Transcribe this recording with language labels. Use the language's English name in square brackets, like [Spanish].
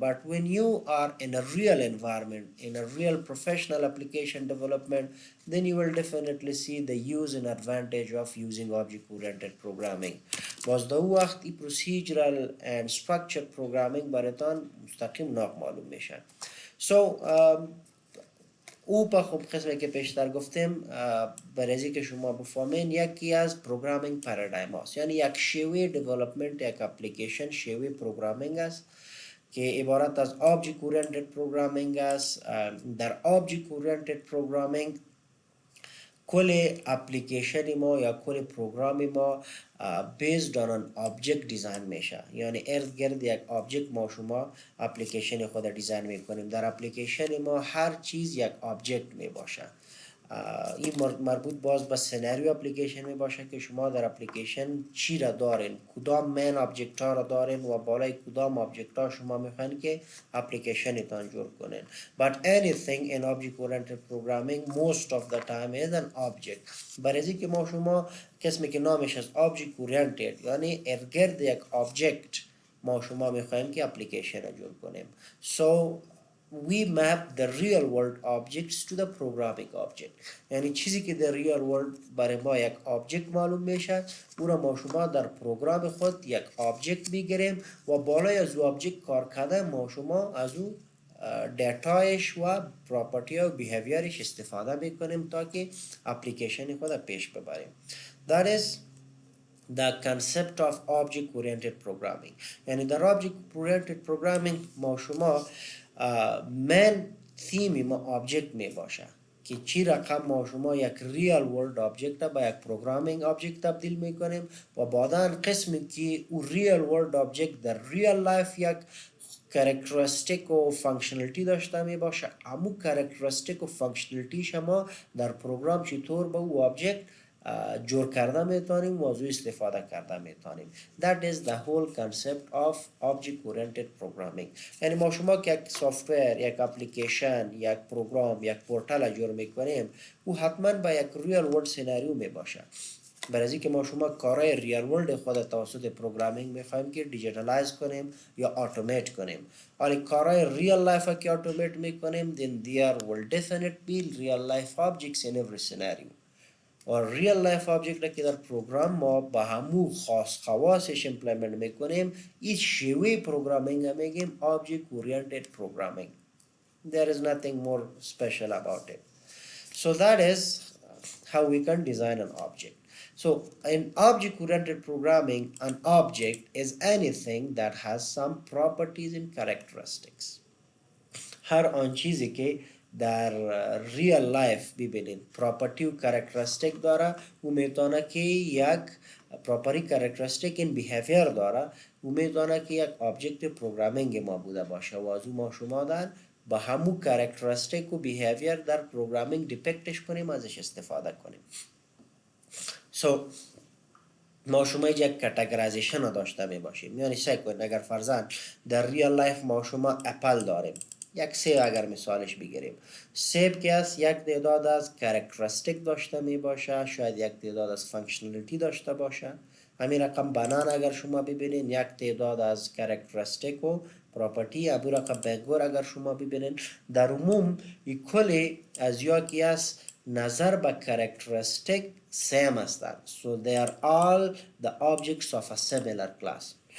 [English] but when you are in a real environment, in a real professional application development, then you will definitely see the use and advantage of using object oriented programming. [Persian] باز در وقت [English] procedural and structured programming [Persian] براتان مستقیم معلوم میشه. so او په خوب قسمه که پیشتر گفتیم برای که شما بفهمین یکی از پروگرامینگ پارادایم هاست، یعنی یک شیوه دیولپمنت یک اپلیکیشن شیوه پروگرامینگ است که عبارت از آبجکت اورینتد پروگرامینگ است. در آبجکت اورینتد پروگرامینگ کل اپلیکیشن ما یا کل پروگرام ما [English] based on an object [Persian] دیزاین میشه، یعنی ارد گرد یک آبجکت ما شما اپلیکیشن خود دیزاین میکنیم. در اپلیکیشن ما هر چیز یک آبجکت می باشه. این مربوط باز به سناریو اپلیکیشن می باشه که شما در اپلیکیشن چی را دارین، کدام مین آبجکت ها را دارین و بالای کدام آبجکت ها شما میخواین که اپلیکیشن تان جور کنین. [English] but anything in object oriented programming most of the time is an object. [Persian] برای که ما شما قسمی که نامش از object oriented یعنی ارگرد یک آبجکت ما شما میخوایم که اپلیکیشن را جور کنیم. [English] so we map the real world objects to the programming object. [Persian] یعنی چیزی که در real world برای ما یک object معلوم میشه او را ما شما در پروگرام خود یک object میگیریم و بالای از او object کار کرده ما شما از او دیتایش و پراپرتی و بیهیویرش استفاده میکنیم تا که اپلیکیشن خود پیش ببریم. [English] that is the concept of object oriented programming. [Persian] یعنی در object oriented programming ما شما من تیم ما آبجکت می باشه که چی رقم ما شما یک ریال ورلد آبجکت با یک پروگرامینگ آبجکت تبدیل می کنیم و بعدا قسمی که او ریال ورلد آبجکت در ریال لایف یک کاراکتریستیک و فانکشنالیتی داشته می باشه، امو کاراکتریستیک و فانکشنالیتی شما در پروگرام چطور با او آبجکت جور کرده میتونیم و از او استفاده کرده میتونیم. [English] That is the whole concept of object oriented programming. [Persian] یعنی ما شما که یک سافتویر، یک اپلیکیشن، یک پروگرام، یک پورتال جور میکنیم او حتما با یک ریال ورلد سیناریو میباشه. برای اینکه ما شما کارهای ریال ورلد خود توسط پروگرامینگ میخوایم که دیجیتالایز کنیم یا اتومات کنیم. ولی کارهای ریال لایف که اتومات میکنیم [English] then there will definitely be real life objects in every scenario. [Persian] و ریال لایف آبجکت که در پروگرام ما با همو خواصش امپلیمنت میکنیم این شیوه پروگرامینگ میگیم آبجکت اورینتد پروگرامینگ. [English] there is nothing more special about it. so that is how we can design an object. so in object oriented programming an object is anything that has some properties and characteristics. [Persian] هر آن چیزی که در ریال لایف ببینید پراپرتی و کرکترستیک داره و میتونه که یک پراپرتی کرکترستیک این بیهیویر داره و میتونه که یک آبجکت پروگرامینگ ما بوده باشه و از ما شما در با همون کرکترستیک و بیهیویر در پروگرامینگ دیپکتش کنیم ازش استفاده کنیم. ما شما یک کاتگورایزیشن رو داشته می باشیم، یعنی سعی کنید اگر فرضاً در ریال لایف ما شما اپل داریم، یک سیب اگر مثالش بگیریم، سیب که است یک تعداد از کرکترستیک داشته می باشه، شاید یک تعداد از فانکشنالیتی داشته باشه. همین رقم بنان اگر شما ببینید یک تعداد از کرکترستیک و پراپرتی، ابو رقم بنگور اگر شما ببینید در عموم این کلی از یا کی است نظر به [English] characteristic same [Persian] هستند. [English] So they are all the objects of a similar class.